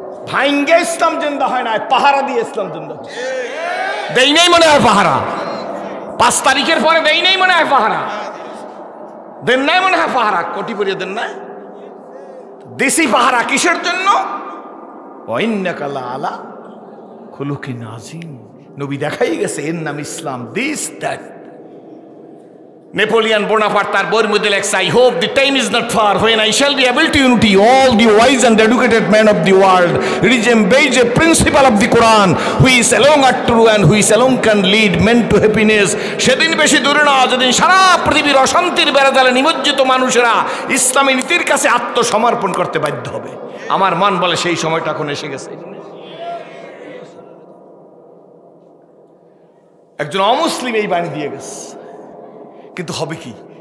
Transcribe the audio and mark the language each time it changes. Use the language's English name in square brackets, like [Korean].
[Bangla] ভাঙ্গে ইসলাম জিন্দা হয় না, পাহারা দিয়ে ইসলাম জিন্দা। দেই নেই মনে হয় পাহারা, 5 তারিখের পরে দেই নেই মনে হয় পাহারা, দেন নাই মনে হয় পাহারা, কোটি পরিয়ে দেন না। দেশি পাহারা কিসের জন্য? [Arabic] ওয়াইন্নাকা লাআলা খুলুকিন আযীম। [Bangla] নবী দেখাই গেছে এর নাম ইসলাম, [English] This that. Napoleon Bonaparte [Bangla] তার বইয়ের মধ্যে লেখছে, [English] I hope the time is not far when I shall be able to unite all the wise and educated men of the world, which embody a principle of the Quran, who is alone are true and who is alone can lead men to happiness. [Bangla] সেদিন বেশি দূরে না, যেদিন সারা পৃথিবীর অশান্তির বেড়াজালে নিমজ্জিত মানুষেরা ইসলামী নীতির কাছে আত্মসমর্পণ করতে বাধ্য হবে। আমার মন বলে সেই সময়টা এখন এসে গেছে। একজন অমুসলিম এই বাণী দিয়ে গেছে, কিন্তু হবে কি?